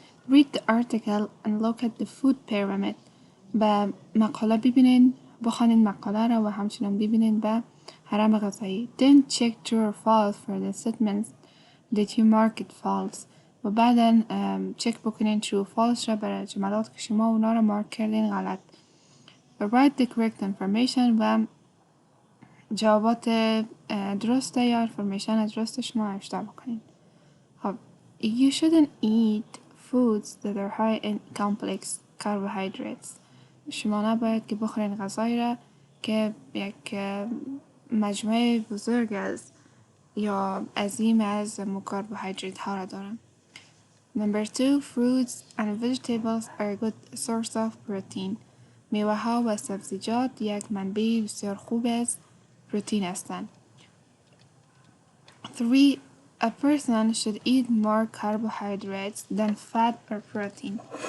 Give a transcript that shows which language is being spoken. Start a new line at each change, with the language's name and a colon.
English: Read the article and look at the food pyramid.
Persian: به مقاله ببینین، بخوانین مقاله را و همچنان ببینین به هرم غذایی.
English: Then check true or false for the statements that you mark it false.
Persian: و بعدا چک بکنین true و false را برای جملات که شما اونا را مارک کردین غلط.
English: Write the correct information
Persian: و جوابات درسته یا information درست شما نوشته بکنین.
English: خب You shouldn't eat foods that are high in complex carbohydrates.
Persian: شما نباید که بخورین غذایی را که یک مجموعه بزرگ از یا عظیم از کربوهیدرات ها را دارن.
English: Number 2. Fruits and vegetables are a good source of protein.
Persian: میوه ها و سبزیجات یک منبع بسیار خوب از پروتین هستند.
English: 3. A person should eat more carbohydrates than fat or protein.